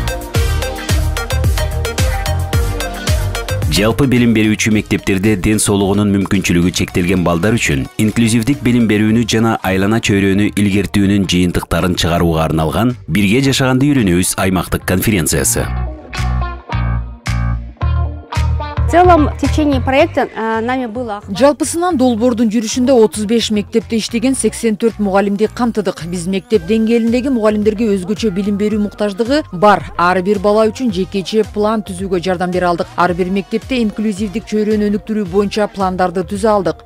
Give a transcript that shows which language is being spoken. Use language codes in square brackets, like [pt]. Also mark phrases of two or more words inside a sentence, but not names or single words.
[ky] Жалпы билим берүүчү мектептерде ден соолугунун мүмкүнчүлүгү чектелген балдар үчүн инклюзивдик билим берүүнү жана айлана чөйрөнү илгертүүнүн жыйынтыктарын чыгарууга арналган «Бирге жашаганды үйрөнөбүз» аймактык конференциясы. [ru] В целом, в течение проекта нами было... [ky] Жалпысынан долбоордун жүрүшүндө 35 мектепте иштеген 84 мугалимди камтыдык. Биз мектеп деңгээлиндеги мугалимдерге өзгөчө билим берүү муктаждыгы бар. Ар бир бала үчүн жекече план түзүүгө жардам бере алдык. Ар бир мектепте инклюзивдик чөйрөнү өнүктүрүү боюнча пландарды түзө алдык.